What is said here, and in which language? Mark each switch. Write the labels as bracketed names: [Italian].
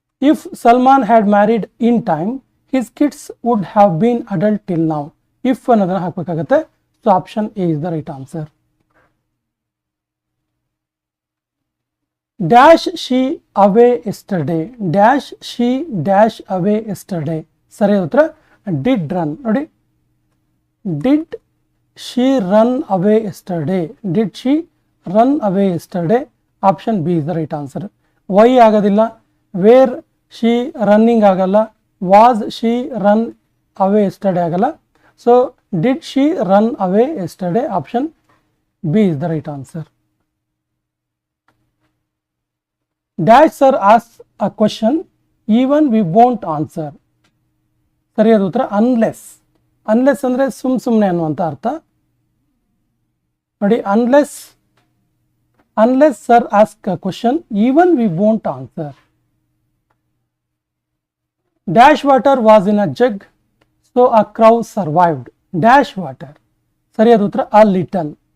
[English] if Salman had married in time his kids would have been adult till now, if [Kannada] ಅನ್ನೋದನ್ನ ಹಾಕಬೇಕಾಗುತ್ತೆ. [English] So option A is the right answer. Dash she away yesterday, dash she dash away yesterday, [Kannada] ಸರಿಯಾದ ಉತ್ತರ [English] Did run. [Kannada] ನೋಡಿ, [English] Did she run away yesterday, did she run away yesterday, option B is the right answer. why [Kannada] ಆಗೋದಿಲ್ಲ, [English] where she running [Kannada] ಆಗಲ್ಲ, [English] was she run away yesterday ಆಗಲ್ಲ. so did she run away yesterday, option B is the right answer. dash sir asks a question even we won't answer, [Kannada] ಸರಿಯಾದ ಉತ್ತರ [English] Unless. [Kannada] Unless ಅಂದರೆ ಸುಮ್ಮನೆ ಅನ್ನುವಂಥ ಅರ್ಥ. ನೋಡಿ, [English] Unless sir ask a question even we won't answer. Dash water was in a jug so a crow survived, dash water, [Kannada] ಸರಿಯಾದ ಉತ್ತರ [English] A little.